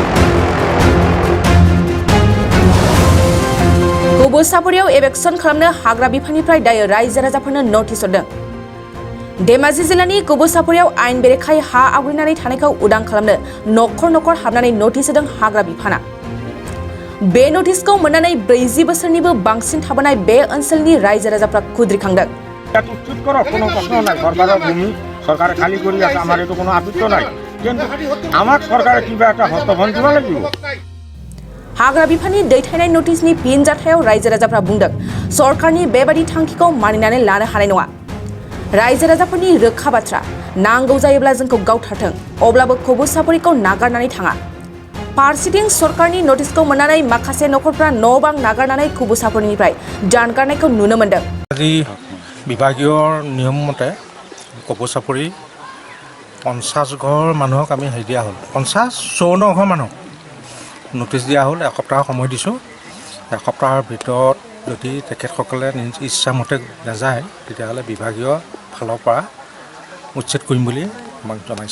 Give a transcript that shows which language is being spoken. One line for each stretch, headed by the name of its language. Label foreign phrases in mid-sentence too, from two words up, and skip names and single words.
Bodo: गुबुसापरियाव एभेक्सन खालामनो हाग्रा बिफाननिफ्राय दायो रायजो राजाफोरनो नटिस हरदों। धेमाजि जिल्लानि गुबुसापरियाव आयेन बेरेखायै हा आवग्रिनानै थानायखौ उदां खालामनो नखर नखर हाबनानै नटिस होदों हाग्रा बिफाना। बे नटिसखौ मोननानै 40 बोसोरनिबो बांसिन थाबोनाय बे ओनसोलनि रायजो राजाफ्रा खुद्रिखांदों।
Assamese: সরকারে খালি করে আছে আমার এতো কোনো আপত্তি নাই কিন্তু আমার সরকারে কিবা একটা হস্তক্ষেপ দিব লাগিব।
Bodo: हाग्रा बिफाननि दैथायनाय नटिसनि फिनजाथायाव रायजो राजाफ्रा बुंदों सरकारनि बेबादि थांखिखौ मानिनानै लानो हानाय नङा। रायजो राजाफोरनि रोखा बाथ्रा नांगौ जायोब्ला जोंखौ गावथारथों अब्लाबो गुबुसापरिखौ नागारनानै थाङा। फारसेथिं सरकारनि नटिसखौ मोननानै माखासे नखरफ्रा न' बां नागारनानै गुबुसापरिनिफ्राय जानगारनायखौ नुनो मोन्दों।
Assamese: আজি বিভাগীয় নিয়ম মতে গুবুসাপৰি 50 ঘৰ মানুহক আমি হেৰি দিয়া হ'ল 54 ঘৰ মানুহক নটিচ দিয়া হ'ল। এসপ্তাহ সময় দিছোঁ। এসপ্তাহৰ ভিতৰত যদি তেখেতসকলে নিজ ইচ্ছামতে নাযায় তেতিয়াহ'লে বিভাগীয় ফালৰ পৰা উচ্ছেদ কৰিম বুলি আমাক জনাইছে।